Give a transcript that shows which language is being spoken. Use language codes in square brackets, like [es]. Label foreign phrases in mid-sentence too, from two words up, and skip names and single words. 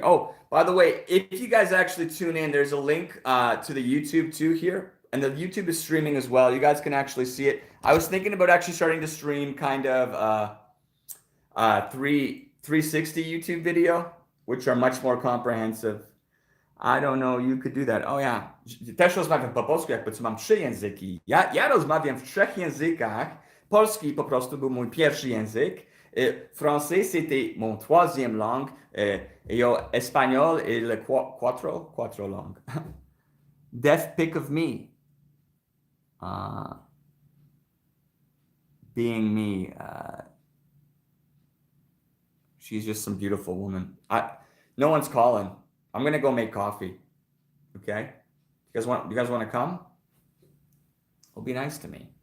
[en] Oh, by the way, if you guys actually tune in, there's a link to the YouTube too here. And the YouTube is streaming as well. You guys can actually see it. I was thinking about actually starting to stream kind of 360 YouTube video, which are much more comprehensive. I don't know, you could do that. Oh yeah. [pl] Też rozmawiam po polsku, jakby co mam 3 języki. Ja rozmawiam w 3 językach. Polski po prostu był mój pierwszy język. [fr] Français, c'était mon 3e langue. Et espagnol est le quatre langues. [en] Death pic of me. Being me. She's just some beautiful woman. No one's calling. I'm going to go make coffee. Okay? You guys want to come? Well, be nice to me.